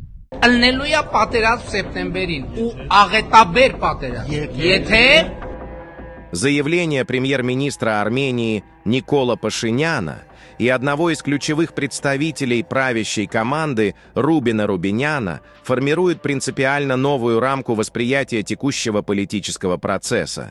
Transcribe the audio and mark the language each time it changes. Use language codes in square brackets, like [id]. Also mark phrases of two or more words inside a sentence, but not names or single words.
[hy] Ալնելու է պատերազմ սեպտեմբերին ու աղետաբեր պատերազմ։ Եթե [ru] Заявление премьер-министра Армении Никола Пашиняна и одного из ключевых представителей правящей команды Рубина Рубиняна формирует принципиально новую рамку восприятия текущего политического процесса.